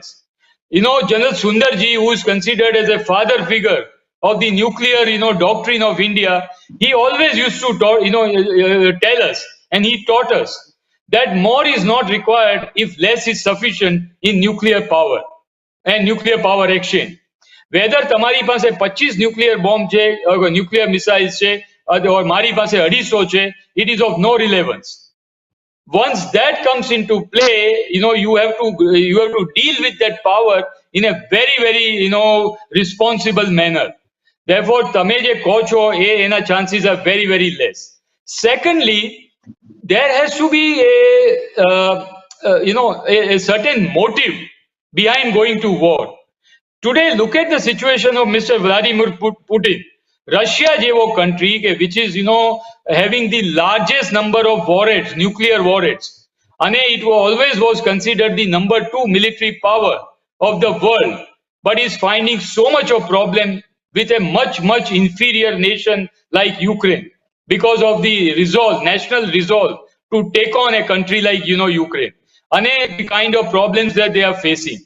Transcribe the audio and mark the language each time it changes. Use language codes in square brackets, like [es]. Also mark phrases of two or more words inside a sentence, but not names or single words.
[en] General Sundarji, who is considered as a father figure of the nuclear, doctrine of India, he always used to tell us, and he taught us, that more is not required if less is sufficient in nuclear power and nuclear power exchange. [gu] Whether તમારી પાસે 25 [en] nuclear bomb [gu] છે, [en] nuclear missiles [gu] છે, or મારી પાસે 250 છે, [en] it is of no relevance. Once that comes into play, you have to deal with that power in a very, very, responsible manner. Therefore, [gu] તમે જે કહો છો એના [en] chances are very, very less. Secondly, there has to be a certain motive behind going to war. Today, look at the situation of Mr. Vladimir Putin. Russia jevo country which is having the largest number of warheads, nuclear warheads, and it always was considered the number 2 military power of the world, but is finding so much of problem with a much inferior nation like Ukraine because of the national resolve to take on a country like Ukraine, and the kind of problems that they are facing.